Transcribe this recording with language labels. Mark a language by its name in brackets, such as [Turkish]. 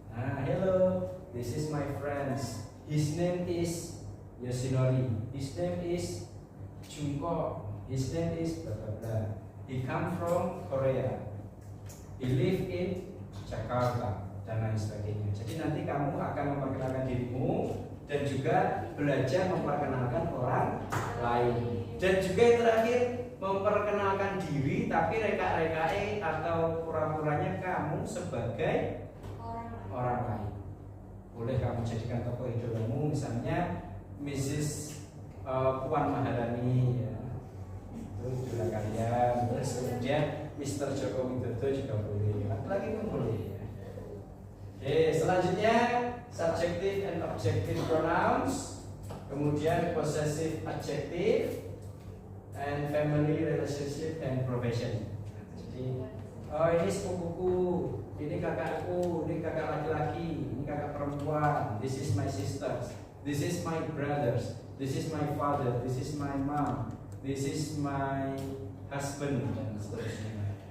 [English] Nah, hello, this is my friends. His name is Yoshinori. His name is Junko. His name is blah blah blah. He come from Korea. He live in Jakarta [Indonesian] dan lain sebagainya. Jadi nanti kamu akan memperkenalkan dirimu dan juga belajar memperkenalkan orang lain. Dan juga yang terakhir memperkenalkan diri tapi reka-rekae atau pura-puranya kamu sebagai orang lain. Boleh kamu jadikan tokoh idolamu, misalnya Mrs. Puan Maharani ya. Itu idola kalian. Terus kemudian Mr. Joko Widodo juga boleh. Lagi pun boleh ya. Oke, selanjutnya [English] subjective and objective pronouns, [Indonesian] kemudian [English] possessive adjective, and family relationship and profession. [Indonesian] Jadi, oh ini sepupuku, ini kakakku, ini kakak laki-laki, ini kakak perempuan. [English] This is my sisters, this is my brothers, this is my father, this is my mom, this is my husband, [Indonesian] dan seterusnya.